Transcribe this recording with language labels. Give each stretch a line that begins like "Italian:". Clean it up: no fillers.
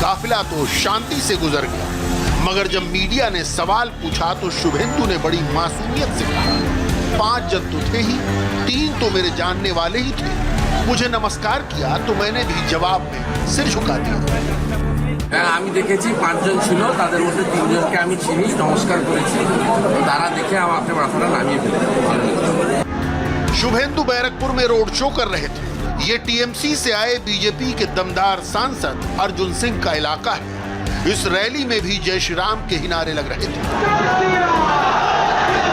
Hindi: काफिला तो शांति से गुजर गया, मगर जब मीडिया ने सवाल पूछा तो शुभेंदु ने बड़ी मासूमियत से कहा, 5 जन तो थे ही, 3 तो मेरे जानने वाले ही थे। मुझे नमस्कार किया तो मैंने भी जवाब में सिर झुका दिया।
Bangla: আমি দেখেছি 5 জন ছিল, তাদের মধ্যে 3 জনকে আমি চিনি, নমস্কার করেছি, তারা দেখে আমাকে মাথাটা নামিয়ে ফেলেছে।
Hindi: शुभेंदु बैरकपुर में रोड शो कर रहे थे। ये टीएमसी से आए बीजेपी के दमदार सांसद अर्जुन सिंह का इलाका है। इस रैली में भी जय श्री राम के ही नारे लग रहे थे।